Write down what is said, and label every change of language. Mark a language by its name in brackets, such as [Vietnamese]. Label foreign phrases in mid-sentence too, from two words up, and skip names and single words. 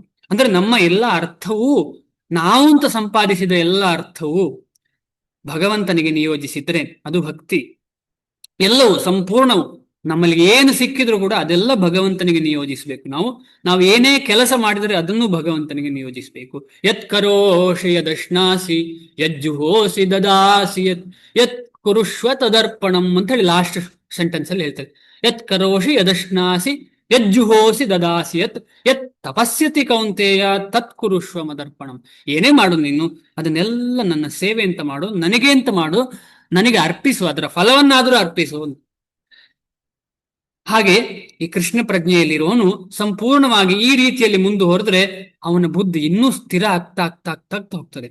[Kannada] ಅಂದ್ರೆ ನಮ್ಮ ಎಲ್ಲ ಅರ್ಥವೂ, ನಾವು ಅಂತ ಸಂಪಾದಿಸಿದ ಎಲ್ಲ ಅರ್ಥವೂ ಭಗವಂತನಿಗೆ ನಿಯೋಜಿಸಿದ್ರೆ ಅದು ಭಕ್ತಿ. ಎಲ್ಲವೂ ಸಂಪೂರ್ಣವು ನಮ್ಮಲ್ಲಿ ಏನು ಸಿಕ್ಕಿದ್ರು ಕೂಡ ಅದೆಲ್ಲ ಭಗವಂತನಿಗೆ ನಿಯೋಜಿಸ್ಬೇಕು. ನಾವು ಏನೇ ಕೆಲಸ ಮಾಡಿದರೆ ಅದನ್ನು ಭಗವಂತನಿಗೆ ನಿಯೋಜಿಸ್ಬೇಕು. [Sanskrit] ಯತ್ ಕರೋಷಿ ಯದಶ್ನಾಸಿ ಯಜ್ಜುಹೋಸಿ ದದಾಸಿ ಯತ್ ಕುರುಷ್ವ ತದರ್ಪಣಂ [Kannada] ಅಂತ ಹೇಳಿ [English] last sentence [Kannada] ಅಲ್ಲಿ ಹೇಳ್ತಾರೆ. [Sanskrit] ಯತ್ ಕರೋಷಿ ಯದಶ್ನಾಸಿ ಯಜ್ಜುಹೋಸಿ ದದಾಸಿ ಯತ್ ತಪಸ್ಯತಿ ಕೌಂತೆಯ ತತ್ ಕುರುಷ್ವ ಮದರ್ಪಣಂ. [Kannada] ಏನೇ ಮಾಡು ನೀನು ಅದನ್ನೆಲ್ಲ ನನ್ನ ಸೇವೆ ಅಂತ ಮಾಡು, ನನಗೆ ಅಂತ ಮಾಡು, ನನಗೆ ಅರ್ಪಿಸು, ಅದರ ಫಲವನ್ನಾದರೂ ಅರ್ಪಿಸು. ಹಾಗೆ ಈ ಕೃಷ್ಣ ಪ್ರಜ್ಞೆಯಲ್ಲಿರೋನು ಸಂಪೂರ್ಣವಾಗಿ ಈ ರೀತಿಯಲ್ಲಿ ಮುಂದೆ ಹೊರದ್ರೆ ಅವನ ಬುದ್ಧಿ ಇನ್ನೂ ಸ್ಥಿರ ಆಗ್ತಾ ಆಗ್ತಾ ಆಗ್ತಾ ಆಗ್ತಾ ಹೋಗ್ತದೆ.